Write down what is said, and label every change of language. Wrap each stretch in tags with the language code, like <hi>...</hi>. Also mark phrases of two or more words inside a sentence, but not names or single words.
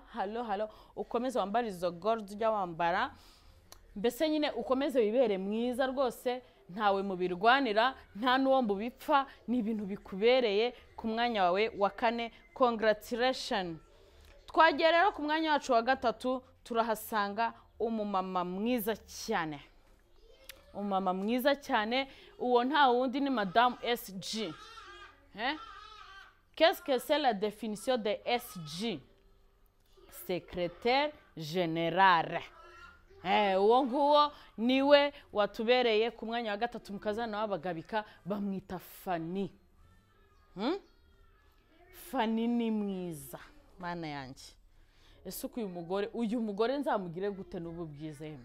<rw>Halo ukomeze wambara izo gold ujya wambara, mbese nyine ukomeze wibere mwiza rwose, ntawe mubirwanira, nta n'uwo mubipfa, ni ibintu bikubereye. Ku mwanya wawe wa kane. Congratulations. Twagiye rero ku mwanya wacu wa gatatu, turahasanga umumama mwiza cyane. Umumama mwiza cyane, uwo nta wundi ni Madame SG.</rw> <fr>Qu'est-ce que c'est la définition de SG? Secrétaire général.</fr> <rw>Uwo nguwo niwe watubereye ku mwanya wa gatatu, mukazana w'abagabika, bamwita Fanny. Fanny ni mwiza, mana yanjye. Ese uko uyu mugore nzamugire gute n'ubu bwizeye?</rw>